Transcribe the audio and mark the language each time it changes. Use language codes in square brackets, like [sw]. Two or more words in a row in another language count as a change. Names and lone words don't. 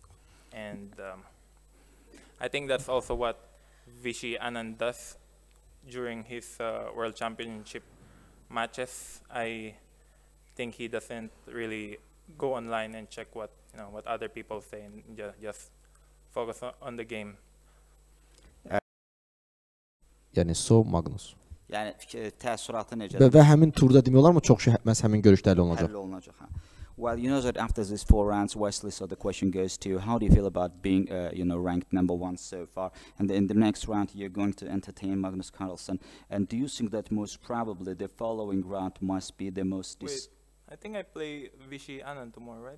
[en] And I think that's also what Vishy Anand does during his World Championship matches. I think he doesn't really go online and check what other people say, and just focus on the game. [az] Yəni So, Magnus. Yəni təəssüratı necədir? Və həmin turda demək olar mı çox şey məhz həmin görüşdə həll olunacaq? Həll olunacaq. [en] Well, you know that after these 4 rounds, Wesley, so the question goes to you, how do you feel about being, ranked number 1 so far? And in the next round, you're going to entertain Magnus Carlsen. And do you think that most probably the following round must be the most... Wait, I think I play Vishy Anand tomorrow, right?